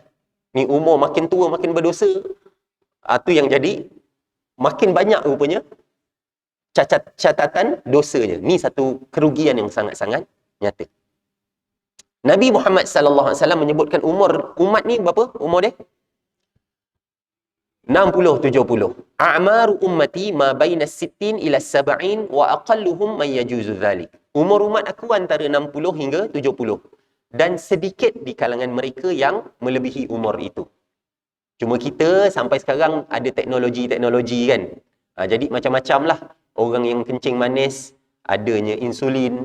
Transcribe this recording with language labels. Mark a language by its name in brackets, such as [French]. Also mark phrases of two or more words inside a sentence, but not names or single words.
[Malay] Ni umur makin tua, makin berdosa. Tu yang jadi makin banyak rupanya catatan dosanya. Ni satu kerugian yang sangat-sangat nyata. Nabi Muhammad [Arabic] صلى الله عليه وسلم [Malay] menyebutkan umur umat ni berapa? Umur dia 60-70. [Arabic] أعمار أمتي ما بين 60 إلى 70 وأقلهم من يجوز ذلك. [Malay] Umur umat aku antara 60 hingga 70. Dan sedikit di kalangan mereka yang melebihi umur itu. Cuma kita sampai sekarang ada teknologi kan. Jadi macam-macam lah. Orang yang kencing manis, adanya insulin.